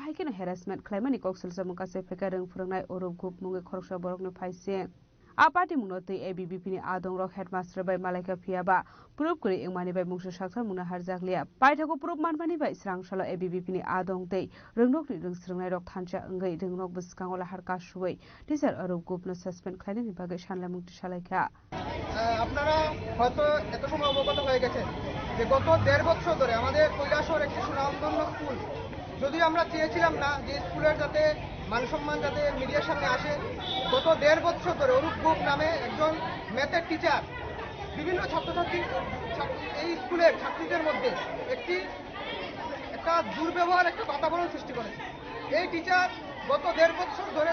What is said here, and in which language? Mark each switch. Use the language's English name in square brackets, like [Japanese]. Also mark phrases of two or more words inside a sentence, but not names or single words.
[Kok Borok] haikino harassment khlaimani koksil samuka sefeka rungphrongnai orup gup mungi khoroksa borokno phaise apati munoti ABBP ni adong rok headmaster bai malaika phiaba proof kori engmani bai mungso saksa muna harjaklia paithako proof manmani bai srangsalo ABBP ni adong tei rungnok ni rungsrungnai rok thancha ngai rungnok buskangola harka suwai teacher orup gup no suspend khlainani bagai sanla mukti salaika [Bangla] আপনারা হয়তো এত সময় অবগত হয়ে গেছেন যে গত 1.5 বছর ধরে আমাদের কৈলাসহর একটি সুনামধন্য স্কুল যদিও আমরা চেয়েছিলাম না যে স্কুলের যাতে মানসম্মান যাতে মিডিয়ার সামনে আসে গত 1.5 বছর ধরে অরূপ গুপ নামে একজন ম্যাথের টিচার বিভিন্ন ছাত্রছাত্রী এই স্কুলের ছাত্রীদের মধ্যে একটা দুর্ব্যবহার একটা বাতাবরণ সৃষ্টি করেছে এই টিচার গত 1.5 বছর ধরে